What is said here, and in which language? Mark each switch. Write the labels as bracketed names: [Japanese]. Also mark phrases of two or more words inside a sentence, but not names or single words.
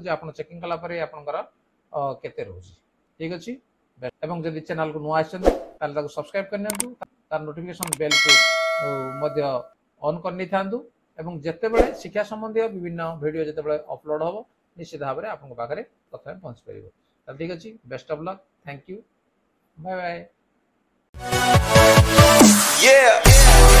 [Odia] ଯେ ଆପଣ ଚେକିଙ୍ଗ କଲା ପରେ ଆପଣଙ୍କର କେତେ ରହୁଛି ଠିକ ଅଛି ଏବଂ ଯଦି ଚ୍ୟାନେଲ କୁ ନୂଆ ଆସିଛନ୍ତି ତାହାଲେ ତାକୁ ସବସ୍କ୍ରାଇବ କରିନିଅନ୍ତୁ ତାର [English] notification bell [Odia] କୁ ମଧ୍ୟ ଅନ କରିନି ଥାଆନ୍ତୁ ଏବଂ ଯେତେ ବେଳେ ଶିକ୍ଷା ସମ୍ବନ୍ଧୀ ବିଭିନ୍ନ ଭିଡିଓ ଯେତେ ବେଳେ ଅପଲୋଡ ହେବ ନିଶ୍ଚିତ ଭାବ ରେ ଆପଣ ପାଖରେ ପ୍ରଥମେ ପହଞ୍ଚି ପାରିବ ତ ଠିକ ଅଛି [English] best of luck thank you bye bye [Odia] Yeah.